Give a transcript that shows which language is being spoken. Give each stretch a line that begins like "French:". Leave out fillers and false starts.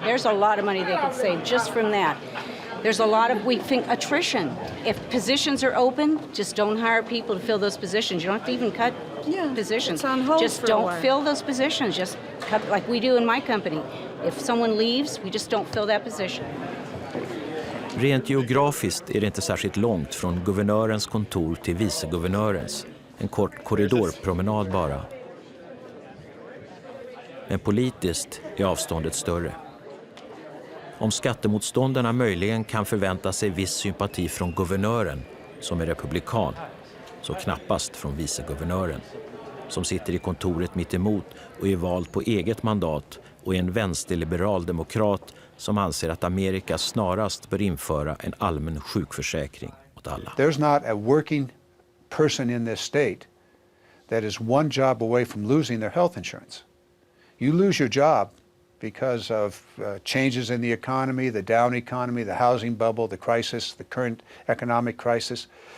English: There's a lot of money they could save just from that. There's a lot of, we think, attrition. If positions are open, just don't hire people to fill those positions. You don't have to even cut positions. It's on hold just for don't a while. fill those positions. Just cut like we do in my company. If someone leaves, we just don't fill that position.
Swedish: Rent geografiskt är det inte särskilt långt från guvernörens kontor till viceguvernörens. En kort korridorpromenad bara. Men politiskt är avståndet större. Om skattemotståndarna möjligen kan förvänta sig viss sympati från guvernören, som är republikan, så knappast från viceguvernören, som sitter i kontoret mitt emot och är vald på eget mandat och är en vänsterliberal demokrat som anser att Amerikas snarast bör införa en allmän sjukförsäkring åt alla.
English: There's not a working person in this state that is one job away from losing their health insurance. You lose your job because of changes in the economy, the down economy, the housing bubble, the crisis, the current economic crisis.